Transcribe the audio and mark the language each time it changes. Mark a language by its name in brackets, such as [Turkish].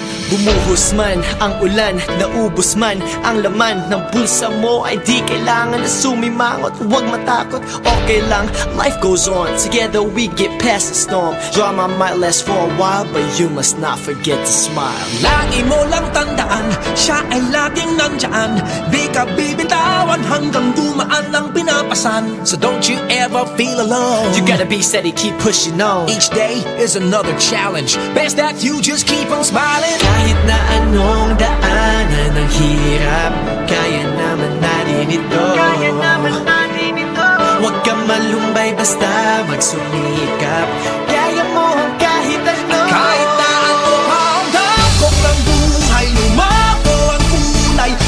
[Filipino] Bumuhos man ang ulan, naubos man ang laman ng bulsa mo, ay di kailangan na sumimangot. Huwag matakot, okay lang, [English] life goes on. Together we get past the storm. Drama might last for a while, but you must not forget to smile. [Filipino] Lagi mo lang tandaan, siya ay laging nandyan. Di ka bibitawan hanggang dumaan ang pinapasan. [English] So don't you ever feel alone. You gotta be steady, keep pushing on. Each day is another challenge. Best that you just keep on smiling. [Filipino] Kahit na anong daanan ang hirap, kaya naman natin ito. Kaya naman natin ito. Huwag kang malumbay, basta magsumikap. Kaya mo ang kahit ano. Kahit na ano pa ang dakok ng buhay, lumako ang kulay.